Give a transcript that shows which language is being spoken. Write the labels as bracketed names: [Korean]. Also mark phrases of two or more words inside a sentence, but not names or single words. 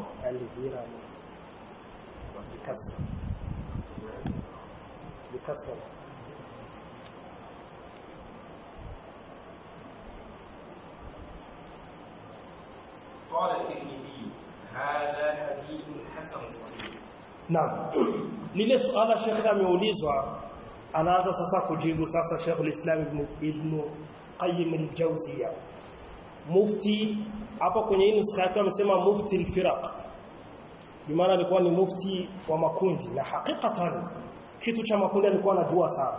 [Arabic] الهرم بكسر قال الترمذي هذا حديث حسن صحيح. [Swahili] Naam. Lile suala Sheikh ameulizwa anaanza sasa kujibu sasa Sheikh al-Islam Ibn Qayyim al-Jawziyya. Mufti hapo kwenye hii nuskha yake amesema [Arabic] مفتي الفرق. [Swahili] Bimaana alikuwa ni mufti wa makundi na hakikatan kitu cha makundi alikuwa anajua sana.